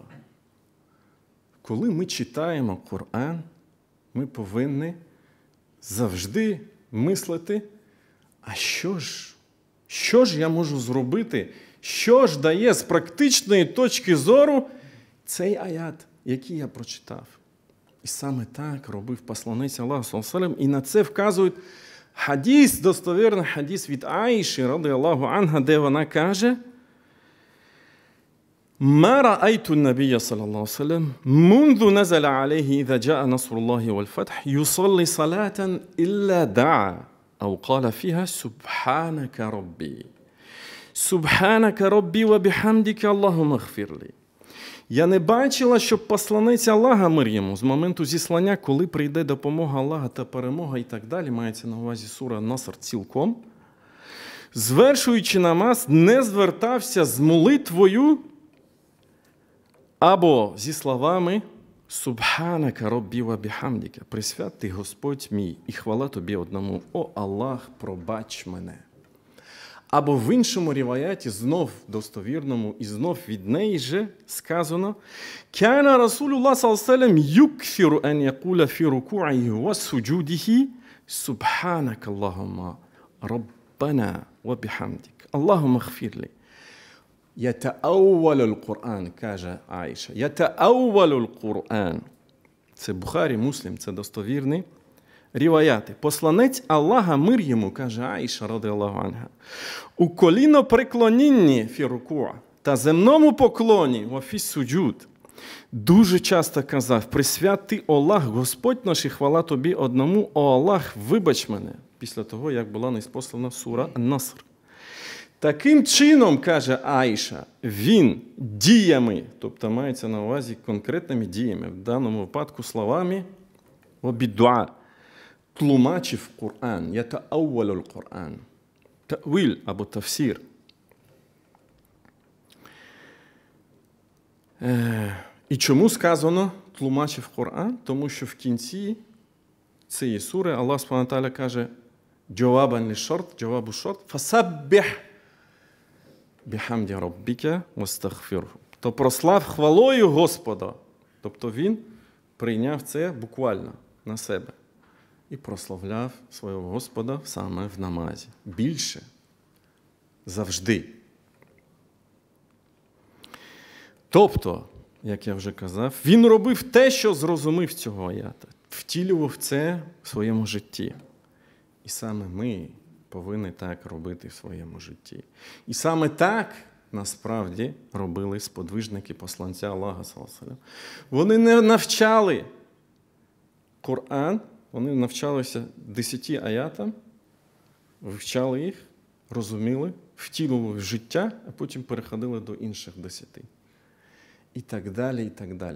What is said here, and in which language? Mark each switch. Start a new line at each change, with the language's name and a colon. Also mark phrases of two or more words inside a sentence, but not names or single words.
Ukrainian: Коли ми читаємо Коран, ми повинні завжди мислити, а що ж я можу зробити, що ж дає з практичної точки зору цей аят, який я прочитав. І саме так робив посланець Аллаха, саллаллаху, і на це вказують хадіс, достовірний хадіс від Аїші,
Arabic: رضي الله عنها,
Ukrainian: де вона каже:
Arabic: «ما رأيت نبيا صلى الله سلم منذ نزل عليه إذا جاء نصر الله والفتح يصلي صلاة إلا دعا أو قال فيها سبحانك ربي. سبحانك ربي وبحمدك اللهم اغفر لي».
Ukrainian: Я не бачила, щоб посланець Аллаха мир йому з моменту зіслання, коли прийде допомога Аллаха та перемога і так далі, мається на увазі сура Наср цілком, звершуючи намаз, не звертався з молитвою або зі словами
Arabic: «سبحانك ربي وبحمدك»,
Ukrainian: «Присвят ти Господь мій, і хвала тобі одному, о Аллах, пробач мене». Або в іншому ріваяті, знов достовірному, і знов від неї же сказано:
Arabic: «كان رسول الله صلى الله عليه وسلم يكثر أن يقول في ركوعه وسجوده سبحانك اللهم ربنا وبحمدك. اللهم اغفر لي يتأول القرآن,
Ukrainian: каже Аїша.
Arabic: يتأول القرآن.
Ukrainian: Це Бухарі, Муслім, це достовірний ріваяти. Посланець Аллаха мир йому, каже Аїша,
Arabic: رضي الله عنها,
Ukrainian: у колінопреклонінні
Arabic: في الركوع
Ukrainian: та земному поклоні
Arabic: وفي السجود
Ukrainian: дуже часто казав: «Присвят ти, Аллах, Господь наш, і хвала тобі одному, о Аллах, вибач мене», після того, як була неспослана сура Ан-Наср. Таким чином, каже Аїша, він діями, тобто мається на увазі конкретними діями, в даному випадку словами «обідуа», тлумачив Коран,
Arabic: يتأول القرآن,
Ukrainian: ta'wil або тафсір. І чому сказано тлумачив Коран? Тому що в кінці цієї сури Аллах
Arabic: سبحانه وتعالى
Ukrainian: каже:
Arabic: «جوابا للشرط جواب الشرط فسبح بحمد ربك واستغفره».
Ukrainian: то прослав хвалою Господа. Тобто він прийняв це буквально на себе і прославляв свого Господа саме в намазі. Більше. Завжди. Тобто, як я вже казав, він робив те, що зрозумів цього аята. Втілював це в своєму житті. І саме ми повинні так робити в своєму житті. І саме так, насправді, робили сподвижники посланця Аллаха,
Arabic: صلى الله عليه وسلم.
Ukrainian: Вони не навчали Коран, вони навчалися 10 аятам, вивчали їх, розуміли, втілювали в життя, а потім переходили до інших 10. І так далі, і так далі.